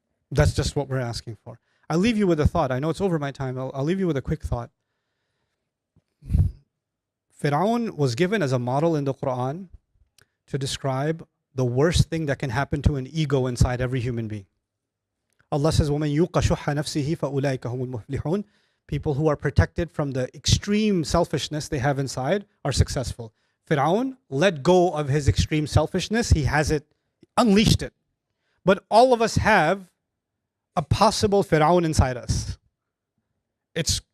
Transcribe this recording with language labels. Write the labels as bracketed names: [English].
[English] That's just what we're asking for. I'll leave you with a thought. I know it's over my time. I'll leave you with a quick thought. Fir'aun was given as a model in the Quran to describe the worst thing that can happen to an ego inside every human being. Allah says, [Arabic] وَمَنْ يُوقَ شُحَّ نَفْسِهِ فَأُولَٰئِكَ هُمُ الْمُفْلِحُونَ. [English] People who are protected from the extreme selfishness they have inside are successful. Fir'aun let go of his extreme selfishness. He has it, unleashed it. But all of us have a possible Fir'aun inside us. It's